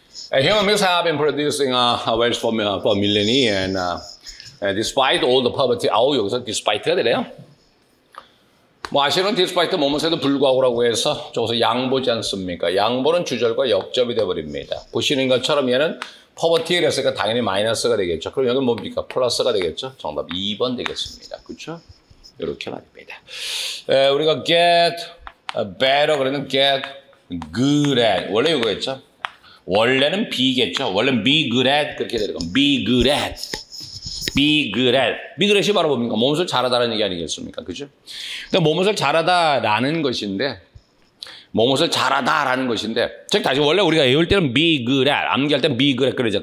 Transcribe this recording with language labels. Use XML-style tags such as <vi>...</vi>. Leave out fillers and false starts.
<en>Human beings have been producing wealth for millennia and despite all the poverty,</en> <ko>여기서 despite가 되네요. 뭐 아시는 despite 뭐뭐에도 불구하고라고 해서 저기서 양보지 않습니까? 양보는 주절과 역접이 되어버립니다. 보시는 것처럼 얘는 poverty에 그랬으니까 당연히 마이너스가 되겠죠. 그럼 여기는 뭡니까? 플러스가 되겠죠. 정답 2번 되겠습니다. 그렇죠? 이렇게 말입니다. 우리가 get better 그러면 get good at 원래 이거겠죠. 원래는 be겠죠. 원래는 be good at 그렇게 되는 거. be good at. be good at. be good at이 바로 뭡니까? 몸을 잘하다라는 얘기 아니겠습니까? 그죠? 그러니까 몸을 잘하다라는 것인데 몸을 잘하다라는 것인데 즉 다시 원래 우리가 외울 때는 be good at 암기할 때는 be good at 그러죠.</ko>